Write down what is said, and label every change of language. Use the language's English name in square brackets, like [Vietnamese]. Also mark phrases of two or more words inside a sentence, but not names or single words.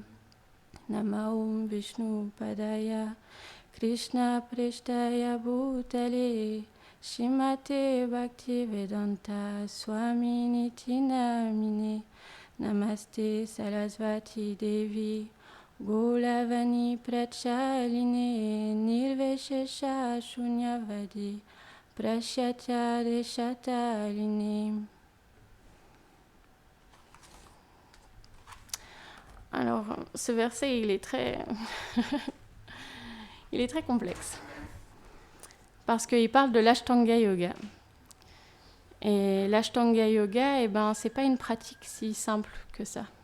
[Sanskrit] Namo Vishnu Padaya Krishna Preshtaya Bhutale Shrimate Bhaktivedanta Swami Niti Namine. Namaste Sarasvati Devi Gauravani Prachaline Nirveshesha Shunyavadi Prashyatya Deshataline. [French] Alors, ce verset, il est très complexe. Parce qu'il parle de l'Ashtanga Yoga. Et l'Ashtanga Yoga, c'est pas une pratique si simple que ça.